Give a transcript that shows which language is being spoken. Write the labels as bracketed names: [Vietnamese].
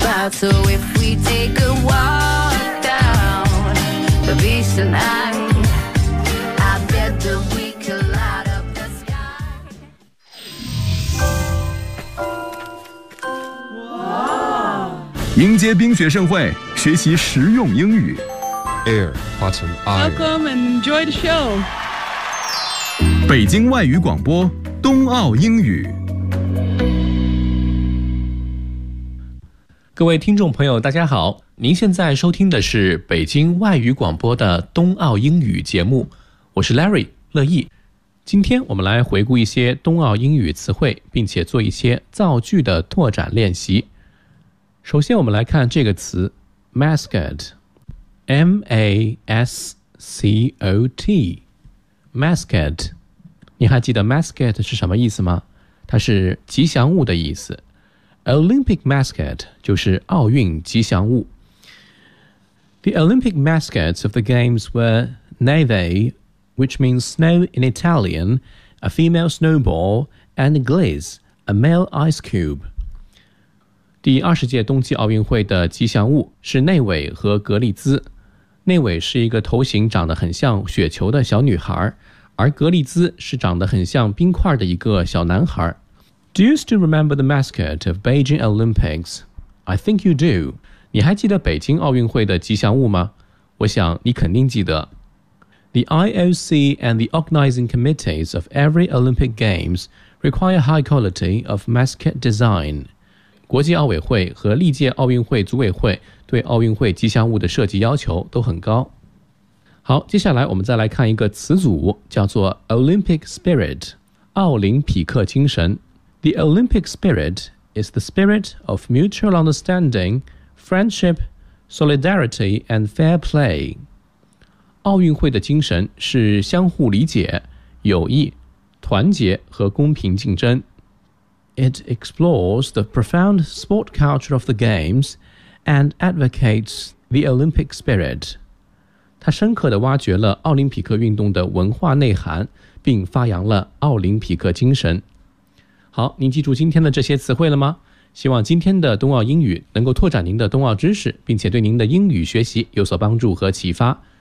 [English] So if we take a walk down the beach tonight, I bet that we could light up the sky. Wow. [Chinese] 迎接冰雪盛会，学习实用英语。 Air, button, iron. [English] Welcome and enjoy the show. [Chinese] 北京外语广播，冬奥英语。各位听众朋友大家好，您现在收听的是北京外语广播的冬奥英语节目，我是 Larry 乐意。今天我们来回顾一些冬奥英语词汇，并且做一些造句的拓展练习。首先我们来看这个词 mascot， M-A-S-C-O-T， mascot， 你还记得 mascot 是什么意思吗？它是吉祥物的意思。Olympic mascot 就是奥运吉祥物。 [English] The Olympic mascots of the games were Neve, which means snow in Italian, a female snowball, and Gliese, a male ice cube. [Chinese] 第二十届冬季奥运会的吉祥物是内伟和格丽兹。内伟是一个头型长得很像雪球的小女孩，而格丽兹是长得很像冰块的一个小男孩。 [English] Do you still remember the mascot of Beijing Olympics? I think you do. [Chinese] 你还记得北京奥运会的吉祥物吗？我想你肯定记得。 [English] The IOC and the organizing committees of every Olympic Games require high quality of mascot design. [Chinese] 国际奥委会和历届奥运会组委会对奥运会吉祥物的设计要求都很高。好，接下来我们再来看一个词组，叫做 Olympic Spirit, 奥林匹克精神。 [English] The Olympic spirit is the spirit of mutual understanding, friendship, solidarity, and fair play. [Chinese] 奥运会的精神是相互理解、友谊、团结和公平竞争。 [English] It explores the profound sport culture of the games and advocates the Olympic spirit. [Chinese] 它深刻地挖掘了奥林匹克运动的文化内涵，并发扬了奥林匹克精神。好，您记住今天的这些词汇了吗？希望今天的冬奥英语能够拓展您的冬奥知识，并且对您的英语学习有所帮助和启发。